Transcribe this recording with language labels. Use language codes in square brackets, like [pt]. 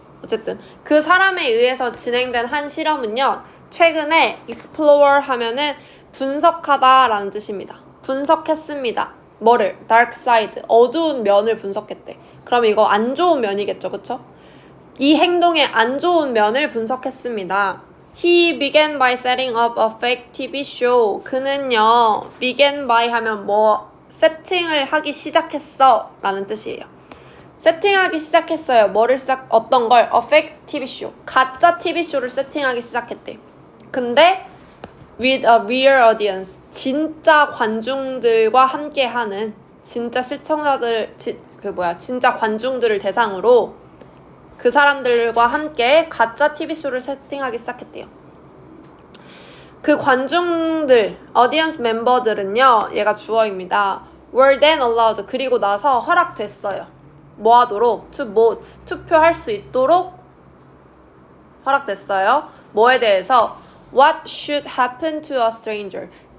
[ko] 어쨌든 그 사람에 의해서 진행된 한 실험은요, 최근에 explore 하면은 분석하다라는 뜻입니다. 분석했습니다. 뭐를? [en] dark side, [ko] 어두운 면을 분석했대. 그럼 이거 안 좋은 면이겠죠, 그쵸? 이 행동의 안 좋은 면을 분석했습니다. [en] He began by setting up a fake TV show. [ko] 그는요, [en] began by [ko] 하면 세팅을 하기 시작했어 라는 뜻이에요. 세팅하기 시작했어요. 어떤 걸? [en] A fake TV show. [ko] 가짜 TV 쇼를 세팅하기 시작했대. 근데 [en] with a real audience, [ko] 진짜 관중들과 함께하는, 진짜 시청자들, 진짜 관중들을 대상으로 그 사람들과 함께 가짜 TV쇼를 세팅하기 시작했대요. 그 관중들, audience 멤버들은요, 얘가 주어입니다. [en] were then allowed, [ko] 그리고 나서 허락됐어요. 뭐 하도록? [en] to vote, [ko] 투표할 수 있도록 허락됐어요. 뭐에 대해서? [en] What should happen to a stranger?